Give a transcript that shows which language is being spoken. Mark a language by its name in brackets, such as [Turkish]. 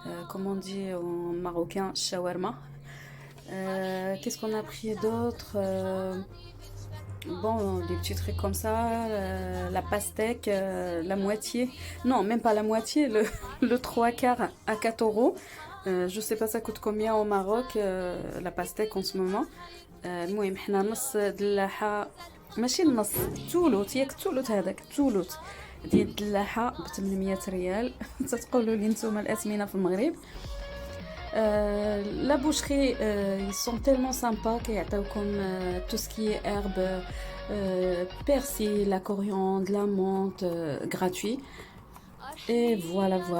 [French] Comme on dit en marocain, shawarma. Qu'est-ce qu'on a pris d'autre? Bon, des petits trucs comme ça, la pastèque, la moitié, non, même pas la moitié, le 3/4 à 4 euros. Je sais pas ça coûte combien au Maroc, la pastèque en ce moment. [Arabic] المهم حنا نص دلاحة ماشي النص تولوت ياك تولوت هذاك تولوت ديال الدلاحة ب 800 ريال. تتقولوا لي نتوما الأثمنة في المغرب. [French] La boucherie, ils sont tellement sympas qu'ils ont comme tout ce qui est herbe, persil, la coriandre, la menthe, gratuit. Et voilà.